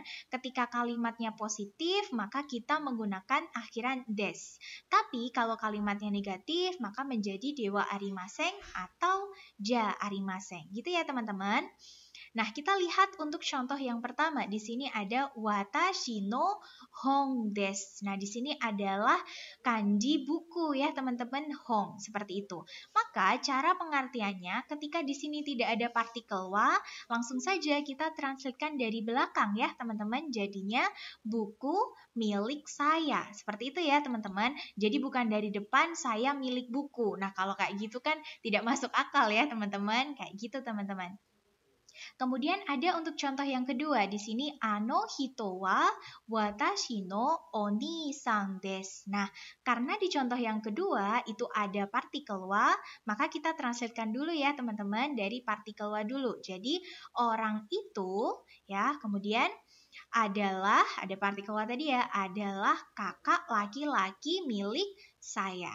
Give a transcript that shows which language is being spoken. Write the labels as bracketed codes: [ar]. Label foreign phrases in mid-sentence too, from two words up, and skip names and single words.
[id] Ketika kalimatnya positif, maka kita menggunakan akhiran des. Tapi kalau kalimatnya negatif, maka menjadi [ja] ではありません [id] atau [ja] じゃありません. [id] Gitu ya teman-teman. Nah, kita lihat untuk contoh yang pertama. Di sini ada [ja] 私の本です. [id] Nah, di sini adalah kanji buku ya, teman-teman, hong. Seperti itu. Maka, cara pengertiannya ketika di sini tidak ada partikel wa, langsung saja kita translatekan dari belakang ya, teman-teman. Jadinya buku milik saya. Seperti itu ya, teman-teman. Jadi bukan dari depan saya milik buku. Nah, kalau kayak gitu kan tidak masuk akal ya, teman-teman. Kayak gitu, teman-teman. Kemudian ada untuk contoh yang kedua. Di sini [ja] あの人は私のお兄さんです. [id] Nah, karena di contoh yang kedua itu ada partikel wa, maka kita translatekan dulu ya teman-teman dari partikel wa dulu. Jadi orang itu ya, kemudian adalah, ada partikel wa tadi ya, adalah kakak laki-laki milik saya.